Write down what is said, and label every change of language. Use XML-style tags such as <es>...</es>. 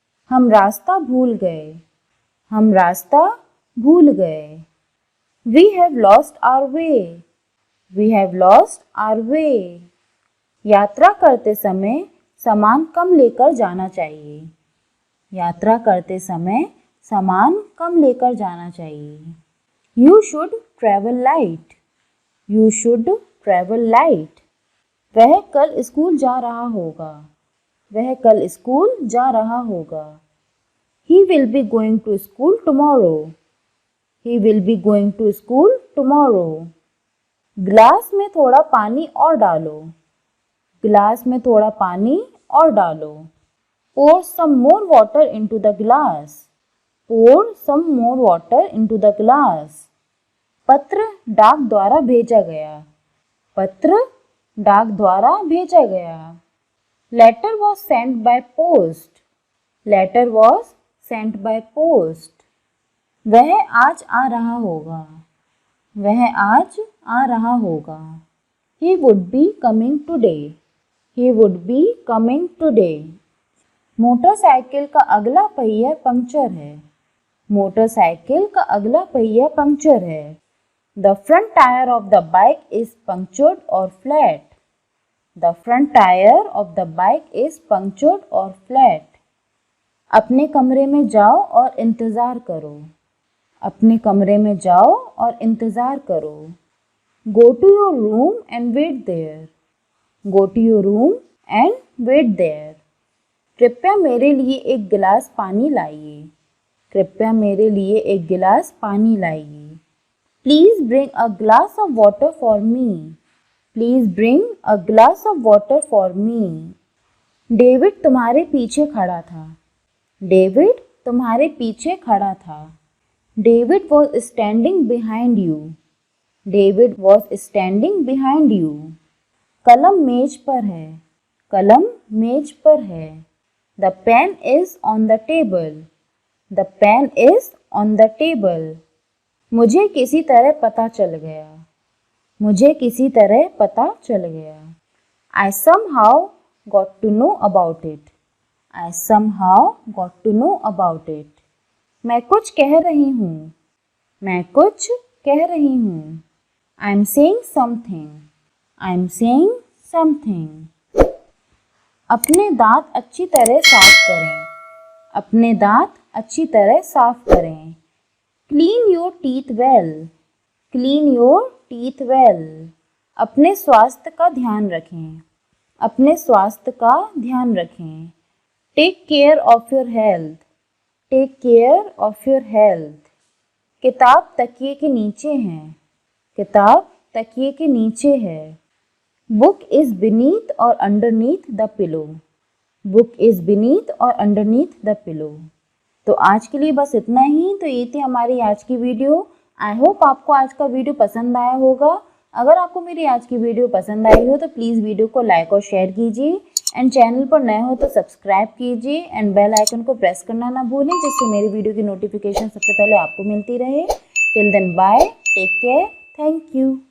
<hi>हम रास्ता भूल गए. हम रास्ता भूल गए.</hi> <en>We have lost our way. We have lost our way.</en> <hi>यात्रा करते समय सामान कम लेकर जाना चाहिए. यात्रा करते समय सामान कम लेकर जाना चाहिए.</hi> <en>You should travel light. You should travel light.</en> <hi>वह कल स्कूल जा रहा होगा. वह कल स्कूल जा रहा होगा.</hi> <en>He will be going to school tomorrow. He will be going to school tomorrow.</en> <hi>गिलास में थोड़ा पानी और डालो. गिलास में थोड़ा पानी और डालो.</hi> <en>Pour some more water into the glass. Pour some more water into the glass.</en> <hi>पत्र डाक द्वारा भेजा गया. पत्र डाक द्वारा भेजा गया.</hi> <en>Letter was sent by post. Letter was sent by post.</en> <hi>वह आज आ रहा होगा. वह आज आ रहा होगा.</hi> <en>He would be coming today. He would be coming today.</en> <hi>Motorcycle का अगला पहिया पंक्चर है. मोटरसाइकिल का अगला पहिया पंक्चर है.</hi> <en>The front tire of the bike is punctured or flat. The front tire of the bike is punctured or flat.</en> <hi>अपने कमरे में जाओ और इंतज़ार करो. अपने कमरे में जाओ और इंतज़ार करो.</hi> <en>Go to your room and wait there. Go to your room and wait there.</en> <hi>कृपया मेरे लिए एक गिलास पानी लाइए. कृपया मेरे लिए एक गिलास पानी लाइए.</hi> <en>Please bring a glass of water for me. Please bring a glass of water for me.</en> <hi>David तुम्हारे पीछे खड़ा था. डेविड तुम्हारे पीछे खड़ा था.</hi> <en>David was standing behind you. David was standing behind you.</en> <hi>कलम मेज पर है. कलम मेज पर है.</hi> <en>The pen is on the table. The pen is on the table.</en> <hi>मुझे किसी तरह पता चल गया। मुझे किसी तरह पता चल गया।</hi> <en>I somehow got to know about it. I somehow got to know about it.</en> <hi>मैं कुछ कह रही हूँ। मैं कुछ कह रही हूँ।</hi> <en>I'm saying something. I'm saying something.</en> <hi>अपने दांत अच्छी तरह साफ करें। अपने दांत अच्छी तरह साफ करें।</hi> <en>Clean your teeth well. Clean your teeth well.</en> <hi>अपने स्वास्थ्य का ध्यान रखें। अपने स्वास्थ्य का ध्यान रखें।</hi> <en>Take care of your health. Take care of your health.</en> <hi>किताब तकिए के नीचे है। किताब तकिए के नीचे है।</hi> <en>Book is beneath or underneath the pillow. Book is beneath or underneath the pillow.</en> <hi>तो आज के लिए बस इतना ही। तो ये थी हमारी आज की वीडियो।</hi> <en>I hope</en> <hi>आपको आज का वीडियो पसंद आया होगा। अगर आपको मेरी आज की वीडियो पसंद आई हो तो प्लीज़ वीडियो को लाइक और शेयर कीजिए एंड चैनल पर नए हो तो सब्सक्राइब कीजिए एंड बेल आइकन को प्रेस करना ना भूलें, जिससे मेरी वीडियो की नोटिफिकेशन सबसे पहले आपको मिलती रहे।</hi> <en>Till then bye, take care, thank you.</en>